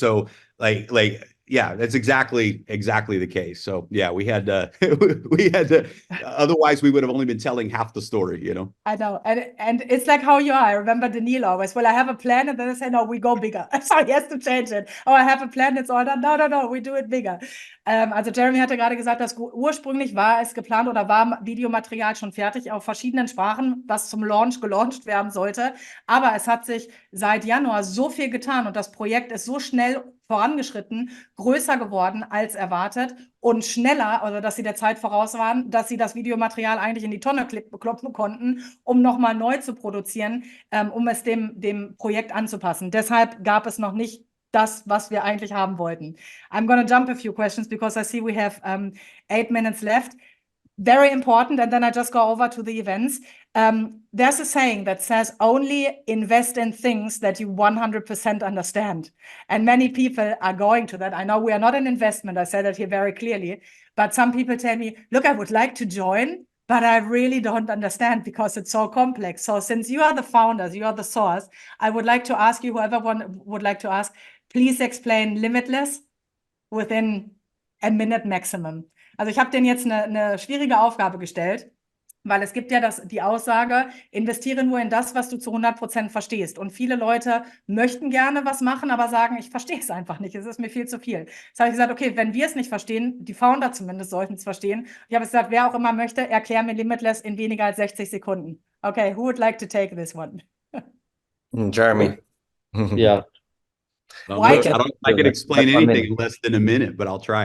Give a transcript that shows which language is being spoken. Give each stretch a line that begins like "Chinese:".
English: So yeah, that's exactly the case. So yeah, we had we had to otherwise we would have only been telling half the story, you know. I know, and it's like how you are. I remember Daniil always, well, I have a plan, and then I say, no, we go bigger. So he has to change it. Oh, I have a plan, it's all done. No, we do it bigger.
German: Also Jeremy hatte gerade gesagt, dass ursprünglich war es geplant oder war Videomaterial schon fertig auf verschiedenen Sprachen, was zum Launch gelauncht werden sollte. Aber es hat sich seit Januar so viel getan und das Projekt ist so schnell vorangeschritten, größer geworden als erwartet und schneller, also dass sie der Zeit voraus waren, dass sie das Videomaterial eigentlich in die Tonne klopfen konnten, um nochmal neu zu produzieren, um es dem Projekt anzupassen. Deshalb gab es noch nicht das, was wir eigentlich haben wollten.
English: I'm going to jump a few questions because I see we have 8 minutes left. Very important, and then I just go over to the events. There's a saying that says only invest in things that you 100% understand. And many people are going to that. I know we are not an investment. I said that here very clearly. But some people tell me, look, I would like to join, but I really don't understand because it's so complex. So since you are the founders, you are the source, I would like to ask you, whoever would like to ask, please explain Limitless within a minute maximum.
German: Also ich habe denen jetzt eine schwierige Aufgabe gestellt, weil es gibt ja die Aussage, investiere nur in das, was du zu 100% verstehst. Und viele Leute möchten gerne was machen, aber sagen, ich verstehe es einfach nicht, es ist mir viel zu viel. Jetzt habe ich gesagt, okay, wenn wir es nicht verstehen, die Founder zumindest sollten es verstehen. Ich habe gesagt, wer auch immer möchte, erklär mir Limitless in weniger als 60 Sekunden.
English: Okay, who would like to take this one? Jeremy. Yeah. Why? I don't know if I can explain anything in less than a minute, but I'll try.